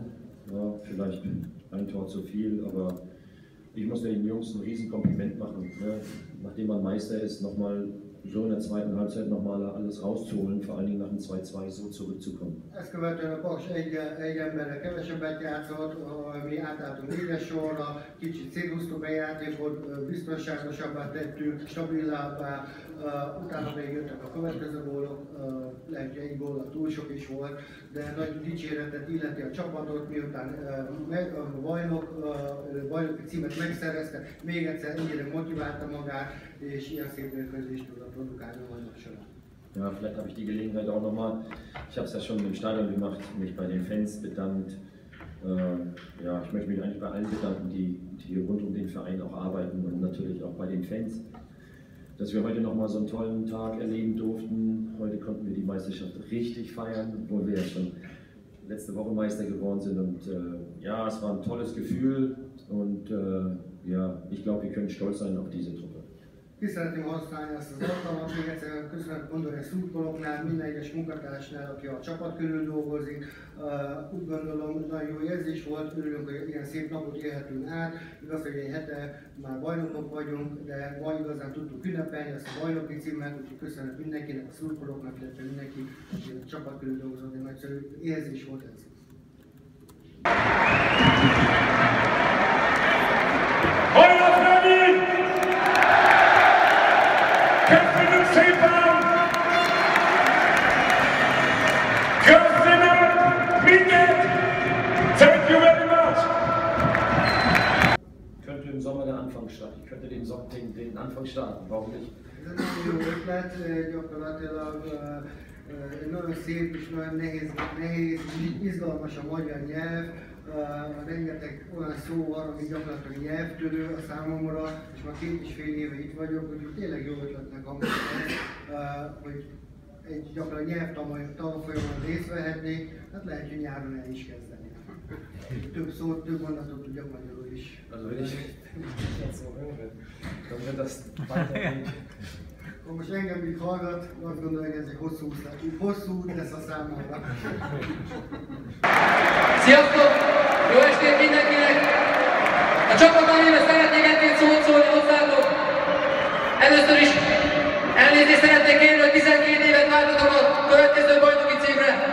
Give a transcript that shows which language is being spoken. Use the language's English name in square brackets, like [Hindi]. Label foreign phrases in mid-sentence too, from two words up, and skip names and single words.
[German] Ja, vielleicht ein Tor zu viel, aber ich muss den Jungs ein Riesenkompliment machen. Ne? Nachdem man Meister ist, nochmal so in der zweiten Halbzeit nochmal alles rauszuholen, vor allen Dingen nach dem 2-2 so zurückzukommen. [Hungarian] Ezt követően a Paks egy emberre kevesebbet játszott, mi átálltunk 4-es sorra, kicsit széthúztuk a játékot, biztonságosabbá tettük, stabilabbá, utána még jöttek a következő gólok, lehet, hogy egy góllal túl sok is volt, de nagy dicséretet illeti a csapatot, miután a bajnoki címet megszerezte, még egyszer ennyire motiválta magát, és ilyen szép mérkőzést tudott produkálni a bajnok során. [German] Ja, vielleicht habe ich die Gelegenheit auch nochmal, ich habe es ja schon im Stadion gemacht, mich bei den Fans bedankt. Ja, ich möchte mich eigentlich bei allen bedanken, die rund um den Verein auch arbeiten und natürlich auch bei den Fans, dass wir heute nochmal so einen tollen Tag erleben durften. Heute konnten wir die Meisterschaft richtig feiern, obwohl wir ja schon letzte Woche Meister geworden sind. Und ja, es war ein tolles Gefühl und ja, ich glaube, wir können stolz sein auf diese Truppe. [Hungarian] Ki szeretném használni ezt az alkalmat, még egyszer köszönet mondani a szurkolóknál, minden egyes munkatársnál, aki a csapat körül dolgozik. Úgy gondolom, nagyon jó érzés volt, örülünk, hogy ilyen szép napot élhetünk át. Igaz, hogy egy hete már bajnokok vagyunk, de ma igazán tudtuk ünnepelni ezt a bajnoki címet, úgyhogy köszönet mindenkinek, a szurkolóknak, illetve mindenki, aki a csapat körül dolgozott, egy nagyszerű érzés volt ez. Köszönjük szépen! Köszönöm mindent! [English] Thank you very much! [German] Könnte im Sommer der Anfang starten. Ich könnte den Anfang starten, warum nicht? [Hungarian] Ez egy nagyon jó ötlet, gyakorlatilag nagyon szép és nagyon nehéz, izgalmas a magyar nyelv. Rengeteg olyan szó van, ami gyakorlatilag nyelvtörő a számomra, és már 2,5 éve itt vagyok, úgyhogy tényleg jó ötletnek hangzik hogy egy gyakorlatilag nyelvtanfolyamon részt vehetnék, hát lehet, hogy nyáron el is kezdeni. Több szót, több mondatot tudjak magyarul is. [German] Also wenn ich jetzt so höre, dann wird das weitergehen. [Hungarian] Ha most engem itt hallgat, azt gondolom, hogy ez egy hosszú út lesz a számára. Sziasztok! Jó estét mindenkinek! A csapatban néve szeretnék egy-két szót szólni hozzátok. Először is elnézést szeretnék kérni, hogy 12 évet vártatok a következő bajnoki címre.